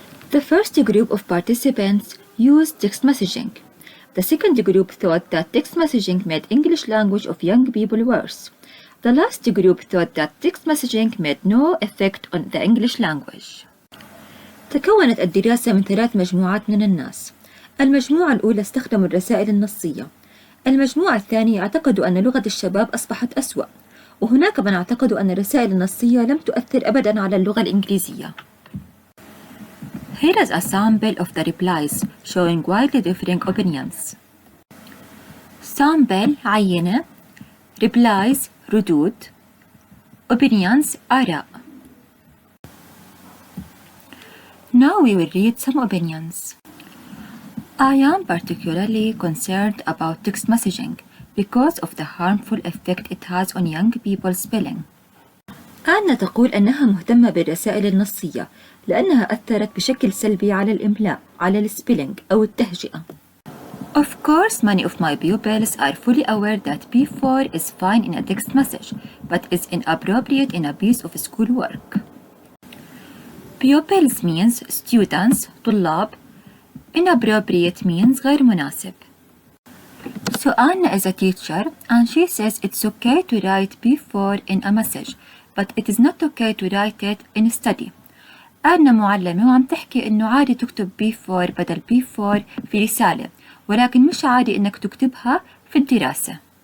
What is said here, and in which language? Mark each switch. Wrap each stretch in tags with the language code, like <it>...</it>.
<en>The first group of participants used text messaging. The second group thought that text messaging made English language of young people worse. The last group thought that text messaging made no effect on the English language.</en> <ar>تكونت الدراسة من 3 مجموعات من الناس. المجموعة الأولى استخدموا الرسائل النصية. المجموعة الثانية اعتقدوا أن لغة الشباب أصبحت أسوأ. وهناك من اعتقدوا أن الرسائل النصية لم تؤثر أبداً على اللغة الإنجليزية.</ar> <en>Here is a sample of the replies showing widely differing opinions. Sample عينة replies ردود opinions آراء. Now we will read some opinions. I am particularly concerned about text messaging because of the harmful effect it has on young people's spelling.</en> <ar>أنا تقول أنها مهتمة بالرسائل النصية لأنها أثرت بشكل سلبي على الإملاء على السبيلينج أو التهجئة.</ar> <en>Of course, many of my pupils are fully aware that P4 is fine in a text message, but is inappropriate in a piece of schoolwork. Pupils means students, طلاب. Inappropriate means</en> <ar>غير مناسب.</ar> <en>So Anna is a teacher and she says it's okay to write P4 in a message, but it is not okay to write it in a study.</en> <ar>أنا معلمة وعم تحكي إنه عادي تكتب P4 بدل P4 في رسالة. ولكن مش عادي إنك تكتبها في الدراسة.</ar>